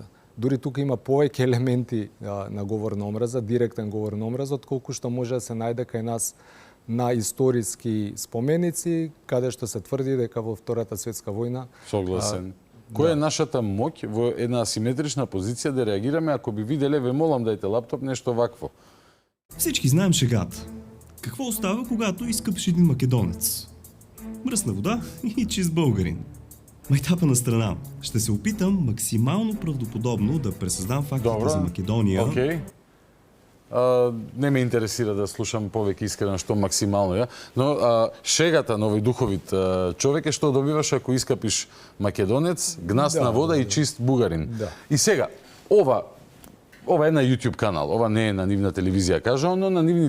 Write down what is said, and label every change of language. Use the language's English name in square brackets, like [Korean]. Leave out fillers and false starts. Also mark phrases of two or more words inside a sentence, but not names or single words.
[Macedonian] Дури тука има повеќе елементи на говор на омраза, директен говор на омраза, отколку што може да се најде кај нас на историски споменици, каде што се тврди дека во Втората светска војна... Согласен. Која е нашата моќ во една асиметрична позиција да реагираме ако би виделе, ве молам дајте лаптоп, нешто вакво? [Bulgarian] Всички знаем шегата. Какво остава, когато изкъпиш един македонец? Мръсна вода и чист българин. Майтапа на страна. Ще се опитам максимално правдоподобно да пресъздам фактите за Македония. Окей. [Macedonian] Не ме интересира да слушам повеќе искрено што максимално ја, но шегата на овој духовит човек е што добиваш ако искапиш македонец, гнасна вода и чист бугарин. И сега, ова е на YouTube канал, ова не е на нивна телевизија кажано, но на нивни